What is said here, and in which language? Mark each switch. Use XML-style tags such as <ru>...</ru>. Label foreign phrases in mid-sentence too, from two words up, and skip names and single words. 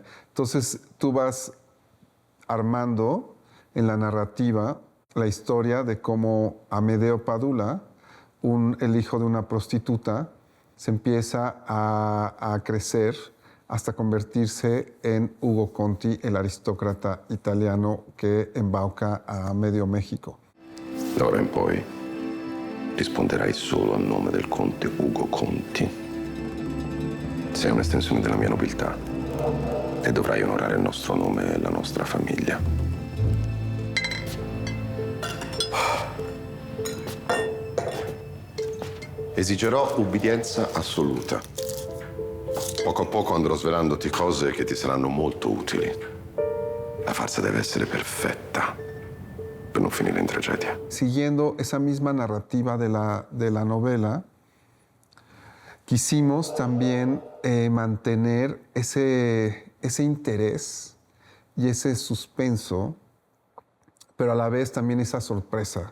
<es>Entonces tú vas armando en la narrativa la historia de cómo Amedeo Padula, el hijo de una prostituta, se empieza a crecer hasta convertirse en Ugo Conti, el aristócrata italiano que embauca a medio México.</es> <it>D'ora in poi risponderai solo a nome del conte Ugo Conti. Sei un'estensione della mia nobiltà e dovrai onorare il nostro nome e la nostra famiglia. Esigerò ubbidienza assoluta. Poco a poco andrò svelandoti cose che ti saranno molto utili. La farsa deve essere perfetta per non finire in tragedia.</it> <es>Siguiendo esa misma narrativa de la novela, quisimos también mantener ese interés y ese suspenso, pero a la vez también esa sorpresa.</es>